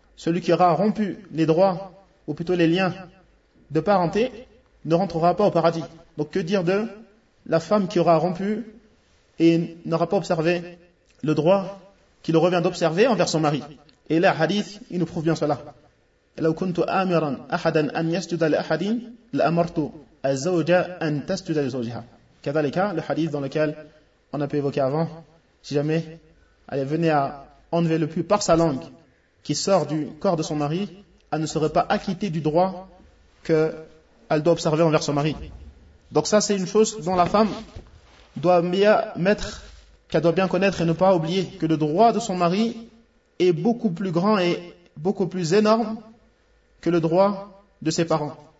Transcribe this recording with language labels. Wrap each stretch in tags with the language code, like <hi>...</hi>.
<fr>Celui qui aura rompu les droits, ou plutôt les liens de parenté, ne rentrera pas au paradis. Donc que dire de la femme qui aura rompu et n'aura pas observé le droit qu'il revient d'observer envers son mari. Et là, hadith, il nous prouve bien cela.</fr> <ar>لو كنت أمرا أحدا أن يسجد لأحد لأمرت الزوجة أن تسجد لزوجها. كذلك</ar> <fr>le hadith dans lequel on a pu évoquer avant, si jamais elle venait à enlever le pus par sa langue, qui sort du corps de son mari, elle ne serait pas acquittée du droit qu'elle doit observer envers son mari. Donc ça, c'est une chose dont la femme doit bien mettre, qu'elle doit bien connaître et ne pas oublier que le droit de son mari est beaucoup plus grand et beaucoup plus énorme que le droit de ses parents.</fr>